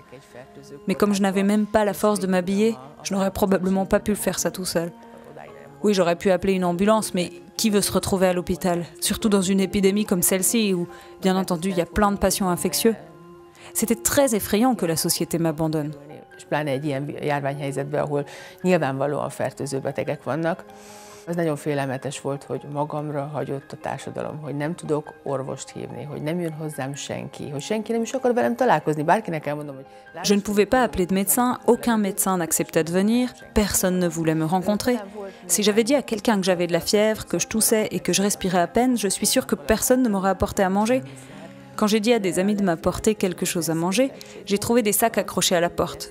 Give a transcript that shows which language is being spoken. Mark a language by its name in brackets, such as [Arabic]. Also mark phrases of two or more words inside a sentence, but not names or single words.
[French] Mais comme je n'avais même pas la force de m'habiller, je n'aurais probablement pas pu faire ça tout seul. Oui, j'aurais pu appeler une ambulance, mais qui veut se retrouver à l'hôpital? Surtout dans une épidémie comme celle-ci, où, bien entendu, il y a plein de patients infectieux. C'était très effrayant que la société m'abandonne. [Hungarian] Az nagyon félelmetes volt, hogy magamra hagyott a társadalom, hogy nem tudok orvost hívni, hogy nem jön hozzám senki, hogy senki nem is akar velem találkozni. Bárkinek elmondom, hogy... [French] Je ne pouvais pas appeler de médecin, aucun médecin n'acceptait de venir, personne ne voulait me rencontrer. Si j'avais dit à quelqu'un que j'avais de la fièvre, que je toussais et que je respirais à peine, je suis sûre que personne ne m'aurait apporté à manger. Quand j'ai dit à des amis de m'apporter quelque chose à manger, j'ai trouvé des sacs accrochés à la porte.